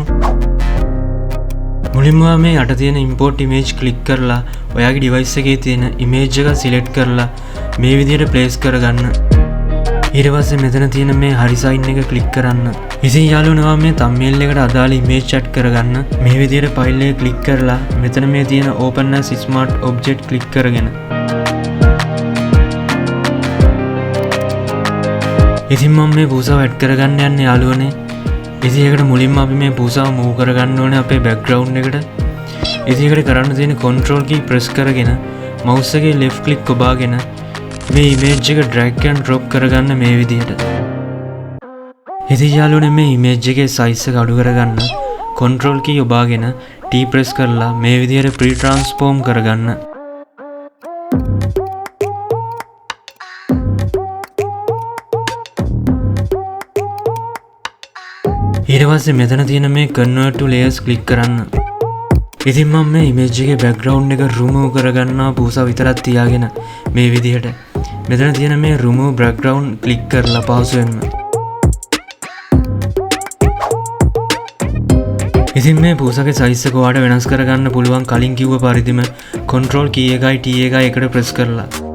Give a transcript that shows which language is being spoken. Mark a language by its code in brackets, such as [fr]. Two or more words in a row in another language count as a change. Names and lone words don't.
[si] මුලින්ම මේ යට තියෙන [en] import image click [si] කරලා ඔයාගේ device එකේ තියෙන image එක select කරලා මේ විදිහට place කරගන්න. ඊට පස්සේ මෙතන තියෙන මේ හරි sign එක click කරන්න. ඉතින් යාළුවනේ මේ thumbnail එකට අදාළ image add කරගන්න මේ විදිහට file එක click කරලා මෙතන මේ තියෙන [en] open as smart object click [si] කරගෙන. ඉතින් මම මේ පූසාව add කරගන්න යන්නේ යාළුවනේ. ඉතින් ඒකට මුලින්ම අපි මේ පූසාව move කරගන්න ඕනේ අපේ background එකට. ඉතින් ඒකට කරන්න තියෙන [en] control key press [si] කරගෙන mouse එකේ [en] left click [si] ඔබාගෙන මේ image එක [en] drag and drop [si] කරගන්න මේ විදිහට. ඉතින් යාළුවනේ මේ image එකේ size එක අඩු කරගන්න [en] control key [si] ඔබාගෙන [en] T press [si] කරලා මේ විදිහට pre-transform කරගන්න. ඊට පස්සේ මෙතන තියෙන මේ [en] convert to layers click [si] කරන්න. ඉතින් මම මේ image එකේ background එක remove කරගන්නවා පූසා විතරක් තියාගෙන මේ විදිහට. මෙතන තියෙන මේ [en] remove background click [si] කරලා පහසුවෙන්ම. ඉතින් මේ පූසාගේ size එක ඔයාලට වෙනස් කරගන්න පුළුවන් කලින් කිව්ව පරිදිම [en] control key [si] එකයි T එකයි එකට press කරලා.